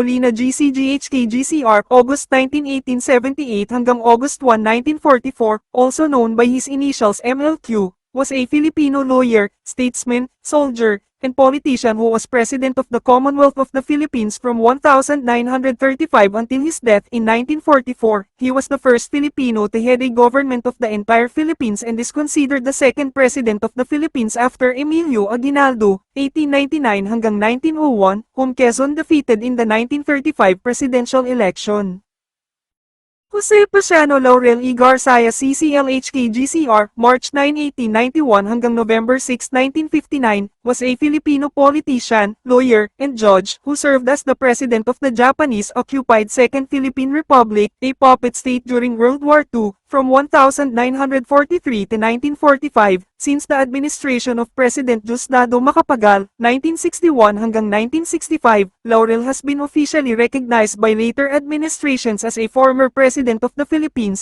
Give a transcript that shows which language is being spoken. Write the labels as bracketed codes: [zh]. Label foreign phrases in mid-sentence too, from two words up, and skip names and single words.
[en] Molina GCGHK-GCR, August 19, 1878 hanggang August 1, 1944, also known by his initials MLQ, was a Filipino lawyer, statesman, soldier, and politician who was President of the Commonwealth of the Philippines from 1935 until his death in 1944. He was the first Filipino to head a government of the entire Philippines and is considered the second President of the Philippines after Emilio Aguinaldo, 1899 hanggang 1901, whom Quezon defeated in the 1935 presidential election. Jose Paciano Laurel E. Garcia CCLHK-GCR, March 9, 1891 hanggang November 6, 1959, was a Filipino politician, lawyer, and judge who served as the president of the Japanese-occupied Second Philippine Republic, a puppet state during World War II, from 1943 to 1945. Since the administration of President Diosdado Macapagal, 1961 hanggang 1965, Laurel has been officially recognized by later administrations as a former President of the Philippines.